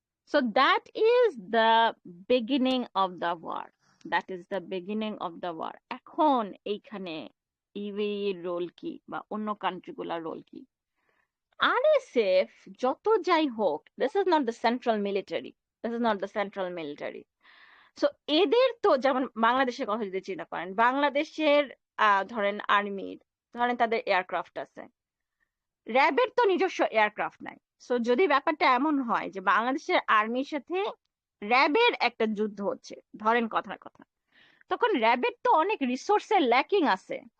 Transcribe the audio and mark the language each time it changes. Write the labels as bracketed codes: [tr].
[en] So that is the beginning of the war. That is the beginning of the war. [bn] এখন এইখানে UAE এর role কি বা অন্য কান্ট্রিগুলোর রোল কি? [en] RSF [bn] যত যাই হোক, [en] this is not the central military. This is not the central military. [bn] So এদের তো যেমন বাংলাদেশের কথা যদি চিন্তা করেন, বাংলাদেশের ধরেন আর্মির, ধরেন তাদের এয়ারক্রাফট আছে, র্যাবের তো নিজস্ব এয়ারক্রাফট নাই। সো যদি ব্যাপারটা এমন হয় যে বাংলাদেশের আর্মির সাথে র্যাবের একটা যুদ্ধ হচ্ছে, ধরেন কথার কথা, তখন র্যাবের তো অনেক রিসোর্সের ল্যাকিং আছে।